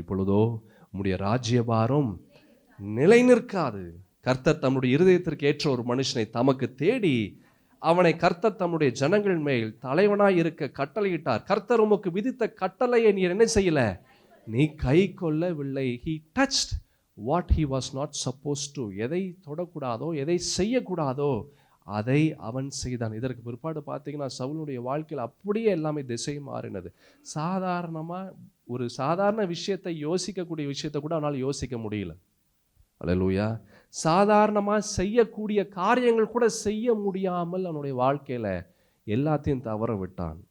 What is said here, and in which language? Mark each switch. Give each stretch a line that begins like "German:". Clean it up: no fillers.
Tamil: இப்பொழுதோ உம்முடைய ராஜ்யபாரம் நிலை நிற்காது. கர்த்தர் தம்முடைய இருதயத்திற்கு ஏற்ற ஒரு மனுஷனை தமக்கு தேடி அவனை கர்த்தர் தம்முடைய ஜனங்கள் மேல் தலைவனாய் இருக்க கட்டளையிட்டார். கர்த்தர் உமக்கு விதித்த கட்டளையை நீர் என்ன செய்யல? நீ கை கொள்ளவில்லை.
English: He touched what he was not supposed to.
Tamil: எதை தொடக்கூடாதோ, எதை செய்யக்கூடாதோ அதை அவன் செய்தான். இதற்கு பிற்பாடு பார்த்தீங்கன்னா சவுலுடைய வாழ்க்கையில் அப்படியே எல்லாமே திசை மாறினது. சாதாரணமாக ஒரு சாதாரண விஷயத்தை யோசிக்கக்கூடிய விஷயத்தை கூட அவனால் யோசிக்க முடியல. அல்லேலூயா. சாதாரணமாக செய்யக்கூடிய காரியங்கள் கூட செய்ய முடியாமல் அவனுடைய வாழ்க்கையில் எல்லாத்தையும் தவற விட்டான்.